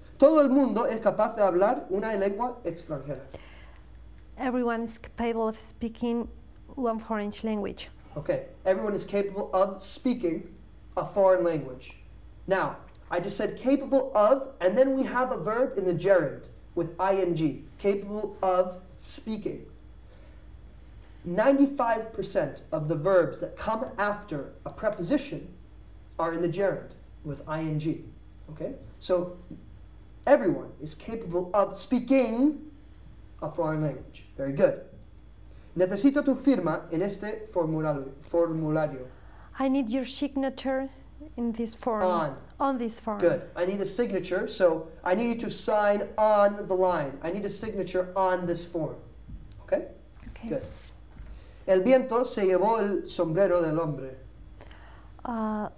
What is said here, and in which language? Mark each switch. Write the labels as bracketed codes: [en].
[es] Todo el mundo es capaz de hablar una lengua extranjera. [en] Everyone is capable of speaking one foreign language. Okay. Everyone is capable of speaking a foreign language. Now, I just said capable of, and then we have a verb in the gerund with ing. Capable of speaking. 95% of the verbs that come after a preposition are in the gerund with ing. Okay? So everyone is capable of speaking a foreign language. Very good. [es] Necesito tu firma en este formulario. [en] I need your signature in this form. On this form. Good. I need a signature, so I need you to sign on the line. I need a signature on this form. Okay? Okay. Good. [es] El viento se llevó el sombrero del hombre.